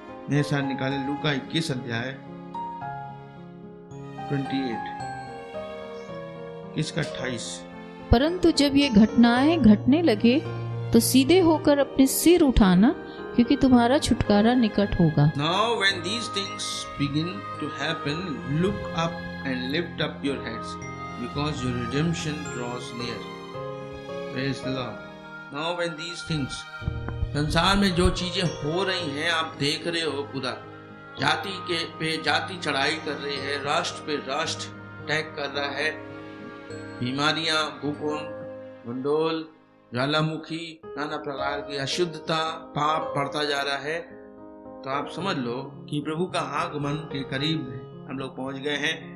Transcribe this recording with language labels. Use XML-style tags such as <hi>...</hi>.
<hi>मेरे साथ निकाले लूका 21 अध्याय 28 इसका 28। परंतु जब ये घटनाएं घटने लगे तो सीधे होकर अपने सिर उठाना, क्योंकि तुम्हारा छुटकारा निकट होगा।</hi> <en>Now when these things begin to happen, look up and lift up your heads, because your redemption draws near. Praise the Lord. Now when these things,</en> <hi>संसार में जो चीजें हो रही हैं आप देख रहे हो, पूरा जाति के पे जाति चढ़ाई कर रही है, राष्ट्र पे राष्ट्र अटैक कर रहा है, बीमारियां, भूकंप, मंडोल, ज्वालामुखी, नाना प्रकार की अशुद्धता, पाप बढ़ता जा रहा है, तो आप समझ लो कि प्रभु का आगमन के करीब हम लोग पहुंच गए हैं।</hi>